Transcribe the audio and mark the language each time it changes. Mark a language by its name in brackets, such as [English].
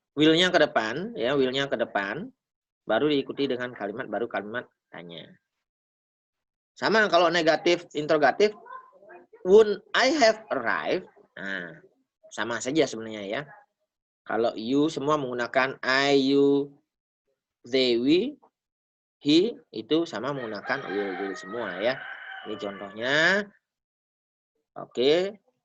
[Indonesian] Will-nya ke depan ya, will-nya ke depan. Baru diikuti dengan kalimat baru kalimat tanya. Sama kalau negatif interrogatif, [English] won't I have arrived? [Indonesian] Nah, sama saja sebenarnya ya. Kalau you semua menggunakan I, you, they, we, he, itu sama menggunakan will semua ya. Ini contohnya. Oke.